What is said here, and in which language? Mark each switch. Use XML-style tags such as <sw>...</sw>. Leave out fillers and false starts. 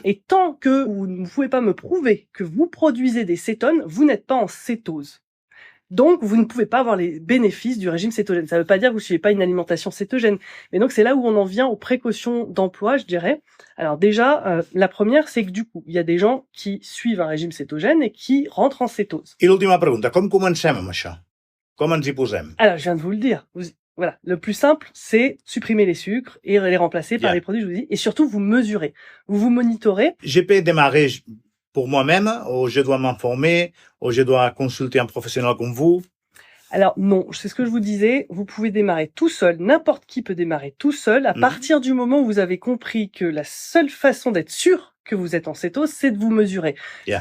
<fr>Et tant que vous ne pouvez pas me prouver que vous produisez des cétones, vous n'êtes pas en cétose. Donc, vous ne pouvez pas avoir les bénéfices du régime cétogène. Ça ne veut pas dire que vous ne suivez pas une alimentation cétogène. Mais donc, c'est là où on en vient aux précautions d'emploi, je dirais. Alors déjà, la première, c'est que du coup, il y a des gens qui suivent un régime cétogène et qui rentrent en cétose.</fr> <ca>I l'última pregunta, com comencem amb això? Com ens hi posem?</ca> <fr>Alors, je viens de vous le dire. Voilà, le plus simple, c'est supprimer les sucres et les remplacer par les produits, je vous dis. Et surtout, vous mesurez. Vous monitorez. Je peux démarrer pour moi-même, ou je dois m'informer, ou je dois consulter un professionnel comme vous? Alors non, c'est ce que je vous disais, vous pouvez démarrer tout seul, n'importe qui peut démarrer tout seul, à partir du moment où vous avez compris que la seule façon d'être sûr que vous êtes en cétose, c'est de vous mesurer. Yeah.</fr>